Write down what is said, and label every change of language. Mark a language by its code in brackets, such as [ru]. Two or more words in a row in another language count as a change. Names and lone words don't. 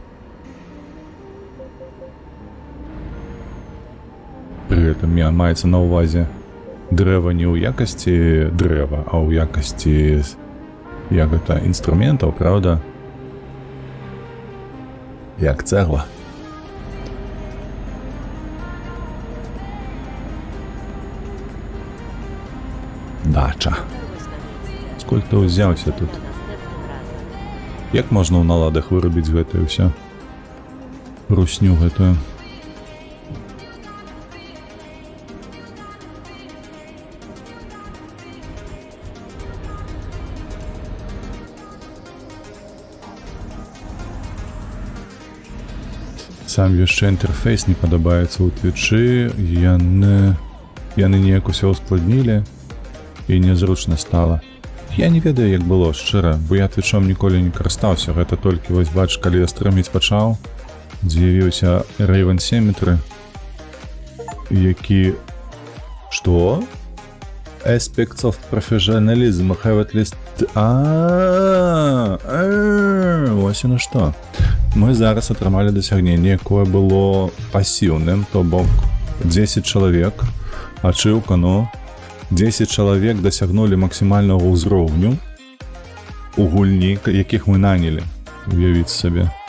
[be] Пры гэтым маецца на ўвазе дрэва не ў якасці дрэва, а ў якасці як гэта інструментаў, правда? Як цэгла. Дача. [pl] Dotarłeś na miejsce. [be] Сколь ты ўзяўся тут? [pl] Następnym razem. [be] Як можна ў наладах вырабіць гэтае ўсё? Русню гэтую. Сам яшчэ інтэрфейс не падабаецца ў твічы, яны неяк усё ускладнілі і нязручна стала. Я не ведаю, як было, шчыра, бо я твічом ніколі не карыстаўся, гэта толькі вось бач, калі я стрыміць пачаў, з'явіўся Raven Symmetry, які... Што? [en] Aspects of professionalism have at least... [be] Вось яно што. Мы зараз атрымалі дасягненне, якое было пасіўным, то бок 10 чалавек, ачыўка, ну, 10 чалавек дасягнулі максімальнага ўзроўню у гульні, якіх мы нанялі, уявіць сабе.